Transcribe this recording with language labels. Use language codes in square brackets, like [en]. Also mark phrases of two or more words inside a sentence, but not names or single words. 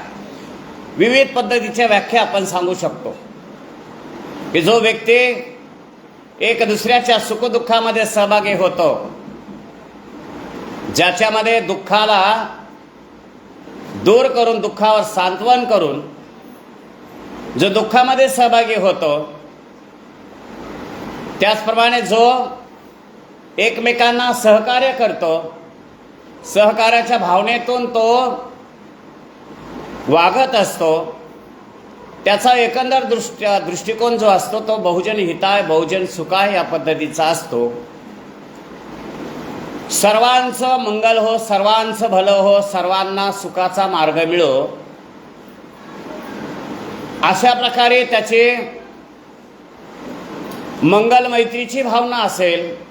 [mr] विविध पद्धतीच्या व्याख्या आपण सांगू शकतो की जो व्यक्ती एक दुसऱ्याच्या सुखदुःखामध्ये सहभागी होतो, ज्याच्यामध्ये दुःखाला दूर करून, दुःखावर सांत्वन करून जो दुःखामध्ये सहभागी होतो, त्याचप्रमाणे जो एकमेकांना सहकार्य करतो, सहकार्याच्या भावनेतून तो वागत असतो, त्याचा एकंदर दृष्टिकोन जो असतो तो [pi] बहुजन हिताय बहुजन सुखाय [mr] या पद्धतीचा असतो. सर्वांचं मंगल हो, सर्वांचं भलं हो, सर्वांना सुखाचा मार्ग मिळो, अशा प्रकारे त्याचे मंगल मैत्रीची भावना असेल.